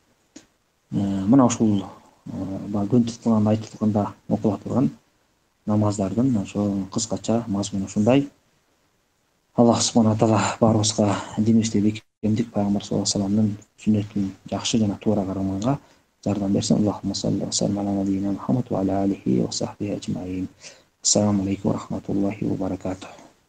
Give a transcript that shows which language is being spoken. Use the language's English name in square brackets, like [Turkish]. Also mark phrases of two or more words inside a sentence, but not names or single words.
[Kyrgyz] Мына ушул күн тутулганда, ай тутулганда окула турган намаздардын ошо кыскача мазмуну ушундай. Аллах [Arabic] سبحانه تعالى [Kyrgyz] баарыбызга динибизде бекемдик, пайгамбар [Arabic] صلى الله عليه وسلم [Kyrgyz] сүннөтүн жакшы жана туура кармаганга жардам берсин. [Arabic] اللهم صل وسلم على نبينا محمد وعلى آله وصحبه أجمعين. السلام عليكم ورحمة الله وبركاته.